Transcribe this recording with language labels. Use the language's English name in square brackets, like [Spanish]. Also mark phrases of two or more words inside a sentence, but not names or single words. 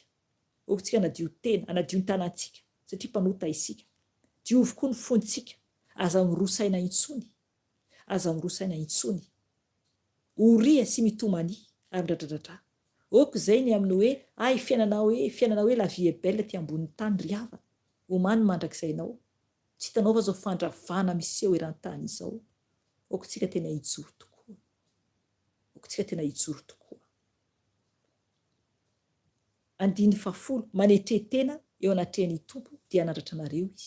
[Malagasy] Okitsika anadio tena, anadio ny tanantsika satria mpanota isika. Diovy koa ny fontsika, aza mirosaina intsony, aza mirosaina intsony. Oria sy mitomania ary midradradradra. Okizay ny amin'ny hoe fiainana hoe [French] la vie est belle [Malagasy] ty ambonin'ny tany. Ry havana, omany mandrakizay ianao, tsy hitanao fa zao fandravana miseho eran-tany izao. Okitsika tena hijoro tokoa, okitsika tena hijoro tokoa. Andiny fahafolo, manetry tena eo anatrehan'ny tompo dia hanandratra anareo izy.